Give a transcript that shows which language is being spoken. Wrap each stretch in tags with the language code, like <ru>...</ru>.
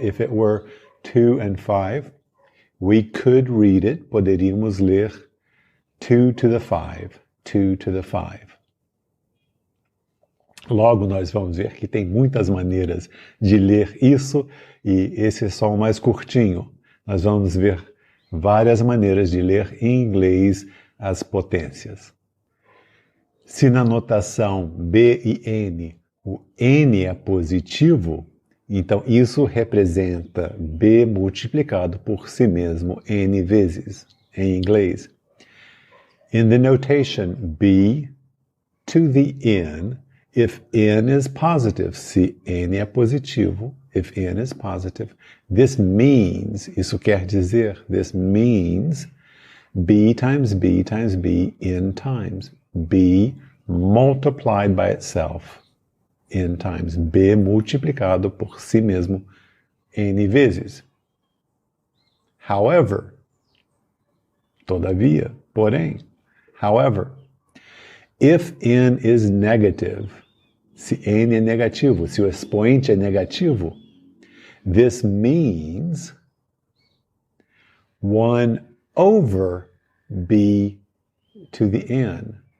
<en>If it were 2 and 5, we could read it,</en> <pt>poderíamos ler</pt> <en>2 to the 5, 2 to the 5.</en> <pt>Logo nós vamos ver que tem muitas maneiras de ler isso, e esse é só o mais curtinho. Nós vamos ver várias maneiras de ler em inglês as potências. Se na notação B e N, o N é positivo, então isso representa B multiplicado por si mesmo N vezes, em inglês.</pt> <en>In the notation B to the N, if N is positive,</en> <pt>se N é positivo,</pt> <en>if N is positive, this means,</en> <pt>isso quer dizer,</pt> <en>this means B times B times B N times. B multiplied by itself N times.</en> <pt>B multiplicado por si mesmo N vezes.</pt> <en>However,</en> <pt>todavia, porém,</pt> <en>however, If n is negative,</en> <pt>se n é negativo,</pt> <en>se o expoente é negativo, this means 1 over b to the n.</en>